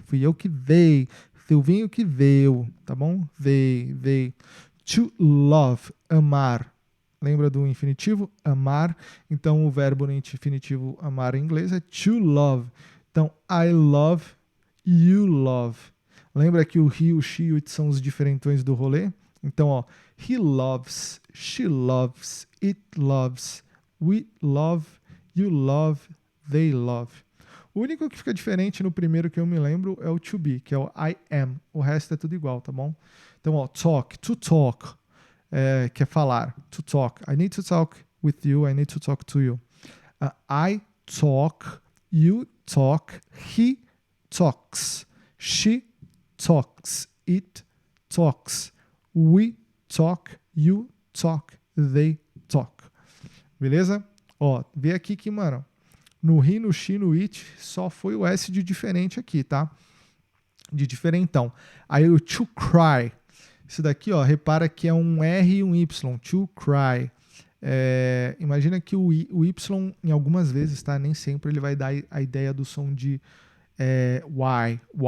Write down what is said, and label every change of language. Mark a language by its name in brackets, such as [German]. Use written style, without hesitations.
[Portuguese] Fui eu que veio. Silvinho que veio, tá bom? They. To love, amar. Lembra do infinitivo? Amar. Então, o verbo no infinitivo amar em inglês é to love. Então, [English] I love, you love. [Portuguese] Lembra que o he, o she e o it são os diferentões do rolê? [English] Então, ó, he loves, she loves, it loves, we love, you love, they love. [Portuguese] O único que fica diferente no primeiro que eu me lembro é o to be, que é o I am. O resto é tudo igual, tá bom? Então, ó, talk, to talk, que é falar. [English] To talk. I need to talk with you, I need to talk to you. I talk, you talk, he talks, she talks, it talks, we talk, you talk, they talk. [Portuguese] Beleza? Ó, vê aqui que, mano, no he, no she, no it, só foi o S de diferente aqui, tá? De diferentão. Aí o to cry. Isso daqui, ó, repara que é um R e um Y. To cry. Imagina que o Y, em algumas vezes, tá? Nem sempre ele vai dar a ideia do som de why.